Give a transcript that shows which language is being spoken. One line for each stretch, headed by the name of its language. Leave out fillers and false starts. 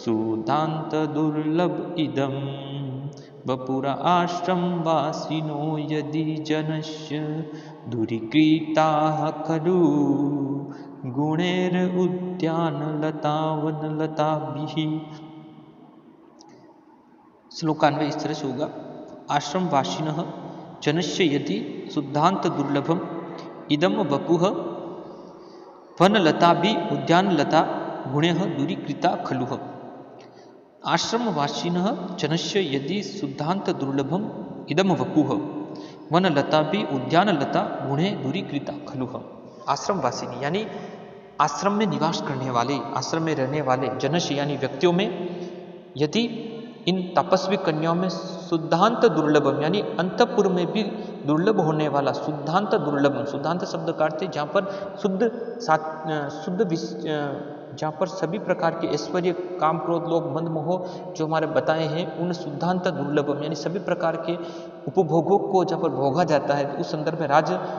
Sanskrit: सुदांत दुर्लभ इदम वपुरा आश्रम वासिनो यदि जनस्य दूरीकृताः खलु गुणैर उद्यान लता वन लताभिः।
Hindi: श्लोकान्वय इस तरह से होगा।
Sanskrit: आश्रम वासिनः जनस्य यदि शुद्धांत दुर्लभम इदम वपुः वनलताभि उद्यानलता गुणैः दूरीकृता खलुः। आश्रमवासिनः जनस्य यदि शुद्धांत दुर्लभम इदम वपुः वनलताभि उद्यानलता गुणैः दूरीकृता खलुः।
Hindi: आश्रमवासिनी यानी आश्रम में निवास करने वाले, आश्रम में रहने वाले, जनस्य यानी व्यक्तियों में, यदि इन तपस्वी कन्याओं में शुद्धांत दुर्लभम यानी अंतपुर में भी दुर्लभ होने वाला, शुद्धांत दुर्लभम, शुद्धांत शब्द का अर्थ है जहाँ पर शुद्ध जहाँ पर सभी प्रकार के ऐश्वर्य काम क्रोध लोभ मंद मोह जो हमारे बताए हैं, उन शुद्धांत दुर्लभम यानी सभी प्रकार के उपभोगों को जहाँ पर भोगा जाता है, उस संदर्भ में राज